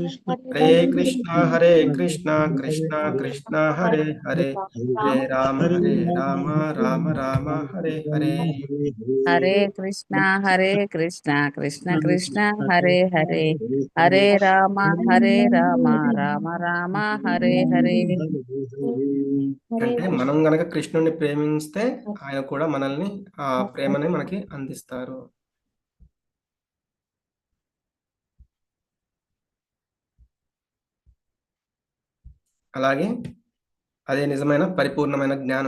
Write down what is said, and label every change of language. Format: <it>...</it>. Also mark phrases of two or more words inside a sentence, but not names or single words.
<sa>హరే కృష్ణ కృష్ణ కృష్ణ హరే హరే, హరే రామ రామ రామ హరే హరే, హరే కృష్ణ కృష్ణ కృష్ణ హరే హరే, హరే రామ రామ రామ హరే హరే.</sa> <te>అంటే మనం గనక కృష్ణుడిని ప్రేమిస్తే ఆయన కూడా మనల్ని ఆ ప్రేమని మనకి అందిస్తారు. అలాగే అదే నిజమైన పరిపూర్ణమైన జ్ఞానం.</te>